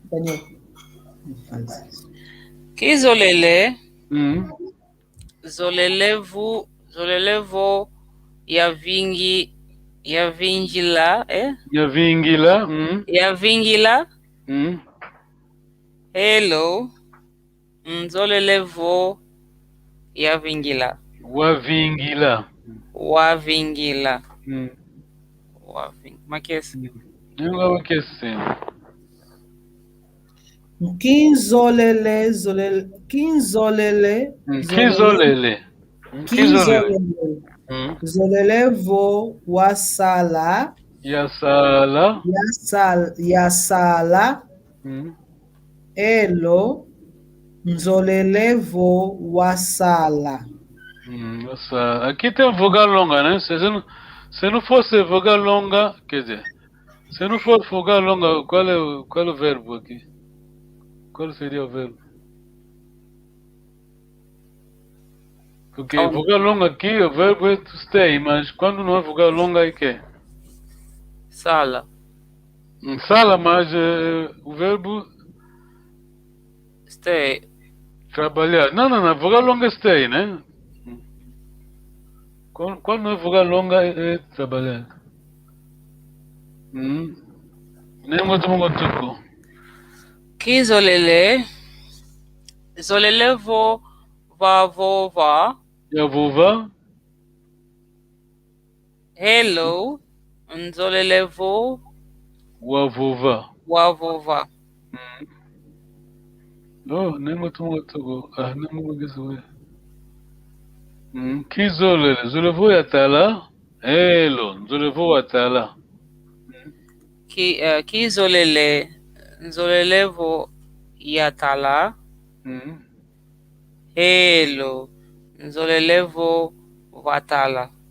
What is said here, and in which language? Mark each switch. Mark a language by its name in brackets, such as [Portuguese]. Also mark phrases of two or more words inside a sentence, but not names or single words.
[Kongo] Kizolele Zolelevo Yavingila. Hello Nzolelevo Yavingila. Wavingila. [Portuguese] Mas que é assim? Nengo que é assim. [Kongo] Kinzolele, zolele, kinzolele, Kizolele. kinzolele, zolelevo wasala, Yasala. yasala, elo, nzolelevo wasala. [Portuguese] Nossa, aqui tem vogal longa, né? Se não fosse vogal longa, quer dizer, se não fosse vogal longa, qual é o verbo aqui? Qual seria o verbo? Porque vogal longa aqui, o verbo é [English] to stay, [Portuguese] mas quando não é vogal longa, aí que é? Sala. Sala, mas o verbo Stay. trabalhar. Não, vogal longa é stay, né? Quando não é vogal longa, é trabalhar. Nem muito tuco. [Kongo] Kizolele. Zolelevo vavova. [Portuguese] E a vovó? [Kongo] Hello. Nzolelevo [Portuguese] O a vovó. [Kongo] wavova. [Portuguese] Oh, nem muito tuco. Ah, nem muito isso. [Kongo] Kizolele, zolevo yatala. Hello, zolevo yatala. Kizolele. Nzolelevo yatala. Hello. Nzolelevo watala.